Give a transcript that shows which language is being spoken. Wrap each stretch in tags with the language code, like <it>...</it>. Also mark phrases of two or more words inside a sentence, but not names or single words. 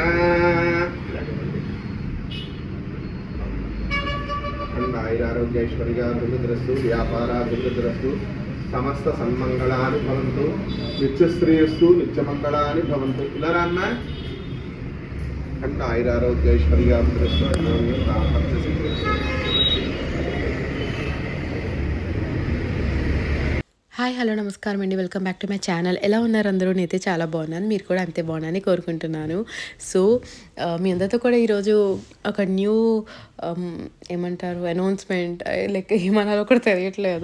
<sa>आयुरारोग्यैश्वर्याभिवृद्धिरस्तु व्यापाराभिवृद्धिरस्तु समस्त सन्मंगलानि भवन्तु नित्यश्रेयस्सु नित्यमंगलानि भवन्तु इलारान्न खंड आयुरारोग्यैश्वर्याभिवृद्धिरस्तु</sa> <en>Hi hello</en> <te>నమస్కారం అండి,</te> <en>welcome back to my channel.</en> <te>ఎలా ఉన్నారు అందరూ? నేనైతే చాలా బాగున్నాను, మీరు కూడా అంతే బాగున్నారని కోరుకుంటున్నాను. సో మీ అందరితో కూడా ఈరోజు ఒక న్యూ ఏమంటారు అనౌన్స్మెంట్, లైక్ ఏమన్నారో కూడా తెలియట్లేదు.</te>